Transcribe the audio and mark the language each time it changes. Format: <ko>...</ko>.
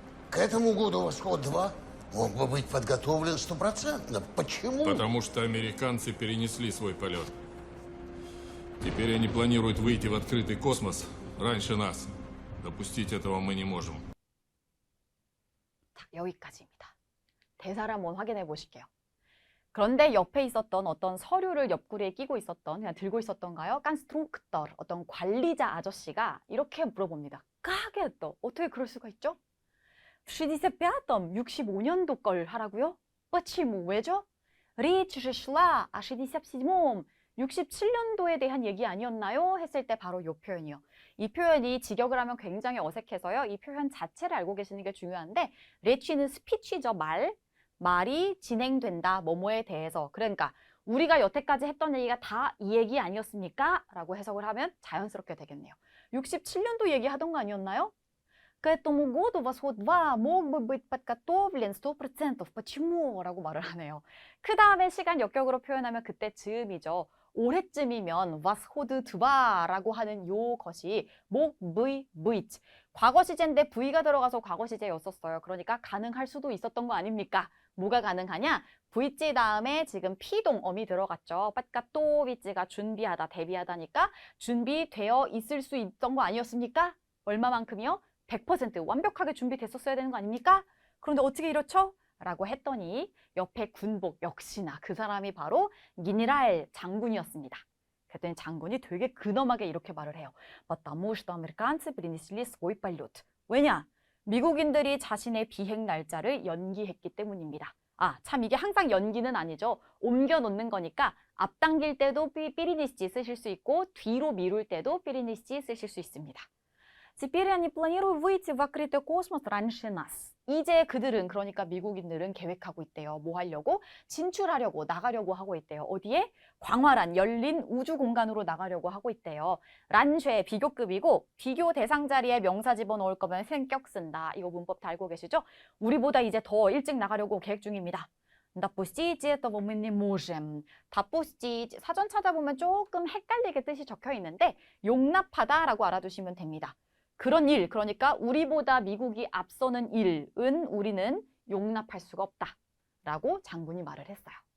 <ru>К этому году «Восход-2» мог бы быть подготовлен стопроцентно. Почему? Потому что американцы перенесли свой полет. Теперь они планируют выйти в открытый космос раньше нас. Допустить этого мы не можем.</ru> <ko>자, 여기까지입니다. 대사를 한번 확인해 보실게요. 그런데 옆에 있었던 어떤 서류를 옆구리에 끼고 있었던, 그냥 들고 있었던가요? 깐스트롱크터, 어떤 관리자 아저씨가 이렇게 물어봅니다. 까게또 어떻게 그럴 수가 있죠? 65년, 65년도 걸 하라고요? почему, 왜죠?</ko> <ru>Речь же шла о 67м,</ru> <ko>67년도에 대한 얘기 아니었나요? 했을 때 바로 이 표현이요. 이 표현이 직역을 하면 굉장히 어색해서요. 이 표현 자체를 알고 계시는 게 중요한데 레치는 스피치죠. 말이 진행된다. 뭐뭐에 대해서. 그러니까 우리가 여태까지 했던 얘기가 다 이 얘기 아니었습니까? 라고 해석을 하면 자연스럽게 되겠네요. 67년도 얘기하던 거 아니었나요?</ko> <ru>к этому году восход 2 мог бы быть подготовлен 100%.</ru> <ko>почему? 라고 말을 하네요. 그 다음에 시간 역격으로 표현하면 그때 즈음이죠. 올해쯤이면 восход 2라고 하는 요것이 목, V, V. 과거 시제인데 V가 들어가서 과거 시제였었어요. 그러니까 가능할 수도 있었던 거 아닙니까? 뭐가 가능하냐? V자 다음에 지금 피동어미 들어갔죠. подготовиться 준비하다, 대비하다니까 준비되어 있을 수 있던 거 아니었습니까? 얼마만큼이요? 100% 완벽하게 준비됐었어야 되는 거 아닙니까? 그런데 어떻게 이렇죠? 라고 했더니 옆에 군복 역시나 그 사람이 바로 генерал 장군이었습니다. 그랬더니 장군이 되게 근엄하게 이렇게 말을 해요.</ko> <ru>потому что американцы перенесли свой полет.</ru> <ko>왜냐? 미국인들이 자신의 비행 날짜를 연기했기 때문입니다. 아, 참 이게 항상 연기는 아니죠. 옮겨 놓는 거니까 앞당길 때도 перенести 쓰실 수 있고 뒤로 미룰 때도 перенести 쓰실 수 있습니다.</ko> <ru>Теперь они планируют выйти в открытый космос раньше нас.</ru> <ko>이제 그들은, 그러니까 미국인들은 계획하고 있대요. 뭐 하려고? 진출하려고, 나가려고 하고 있대요. 어디에? 광활한, 열린 우주 공간으로 나가려고 하고 있대요. 란쉐, 비교급이고 비교 대상 자리에 명사 집어넣을 거면 생격 쓴다. 이거 문법 다 알고 계시죠? 우리보다 이제 더 일찍 나가려고 계획 중입니다.</ko> <ru>допустить этого мы не можем.</ru> <ko>допустить, 사전 찾아보면 조금 헷갈리게 뜻이 적혀 있는데 용납하다라고 알아두시면 됩니다. 그런 일, 그러니까 우리보다 미국이 앞서는 일은 우리는 용납할 수가 없다 라고 장군이 말을 했어요.</ko>